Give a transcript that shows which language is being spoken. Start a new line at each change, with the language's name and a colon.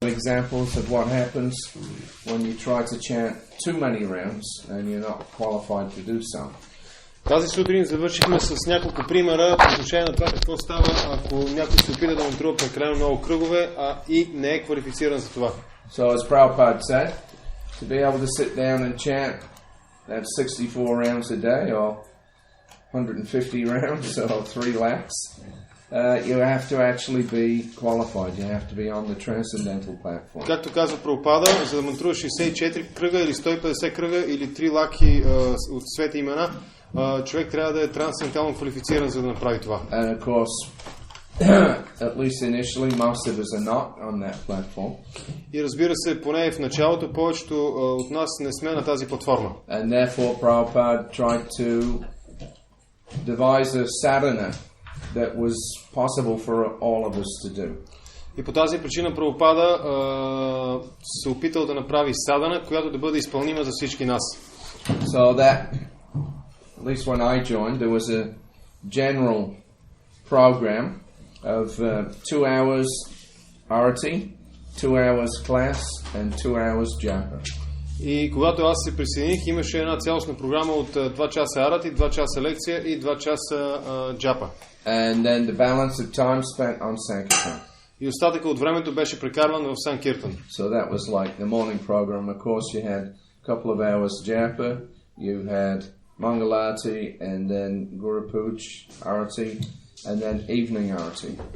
English: examples of what happens when you try to chant too many rounds and you're not qualified to do so.
Bulgarian: Тази сутрин завършихме с няколко примера по отношение на това какво става, ако някой се опита да монтрува прекалено много кръгове, и не е квалифициран за това.
English: So as Prabhupada said, to be able to sit down and chant, have 64 rounds a day or 150 rounds or 3 laps, you have to actually be qualified. You have to be on the transcendental platform.
Bulgarian: Както казва Прабхупада, за да мантруваш 64 кръга или 150 кръга или 3 лаки от свети имена, човек трябва да е трансцендентално квалифициран, за да направи това.
English: And of course, at least initially, most of us are not on that platform.
Bulgarian: И разбира се, поне в началото повечето от нас не сме на тази платформа.
English: And therefore, Prabhupada tried to devise a sadhana that was possible for all of us to do.
Bulgarian: И по тази причина Прабхупада се опитал да направи садана, която да бъде изпълнима за всички нас.
English: So that, at least when I joined, there was a general program of 2 hours arati, 2 hours class, and 2 hours japa.
Bulgarian: И когато аз се присъединих, имаше една цялостна програма от 2 часа арати, 2 часа лекция и 2 часа джапа.
English: And then the balance of time spent on Sankirtan.
Bulgarian: И остатъка от времето беше прекарван в Санкиртан.
English: So that was like the morning program. Of course, you had a couple of hours japa, you had Mangalarti, and then Guru Puj arati, and then evening arati.